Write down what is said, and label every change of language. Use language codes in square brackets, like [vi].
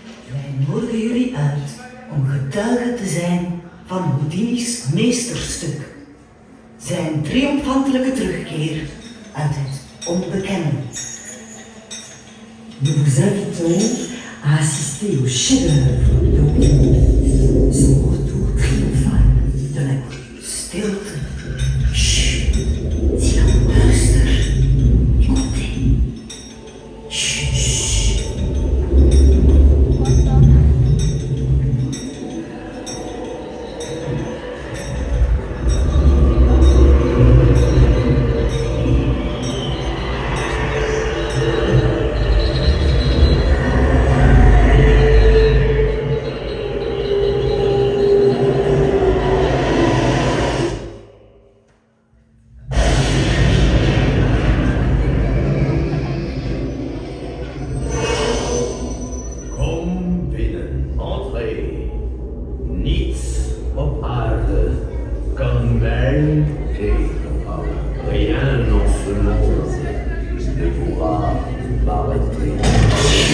[nl] Wij nodigen jullie uit om getuige te zijn van Houdini's meesterstuk. Zijn triomfantelijke terugkeer uit het onbekende. [fr] Nous vous invitons à assister au chef-d'œuvre de Houdini, son retour triomphal de la stilte. Chut, silence duister. Écoutez. Chut, chut. [nl] Kom binnen, [fr] entrez. [nl] Niets op aarde kan mij tegenhouden. [fr] Rien en ce monde ne pourra m'arrêter.